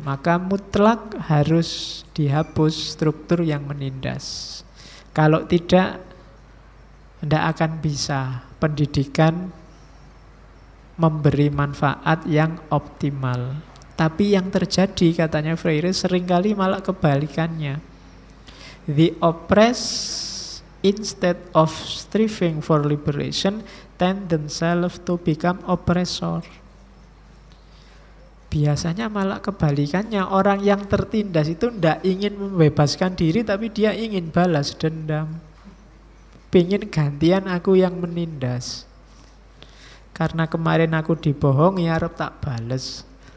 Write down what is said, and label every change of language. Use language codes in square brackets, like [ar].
[id] Maka mutlak harus dihapus struktur yang menindas. Kalau tidak akan bisa pendidikan memberi manfaat yang optimal. Tapi yang terjadi, katanya Freire, seringkali malah kebalikannya. [en] The oppressed, instead of striving for liberation, tend themselves to become oppressor. [id] Biasanya malah kebalikannya. Orang yang tertindas itu tidak ingin membebaskan diri, tapi dia ingin balas dendam. Pengen gantian aku yang menindas. Karena kemarin aku dibohongi, harap tak bales.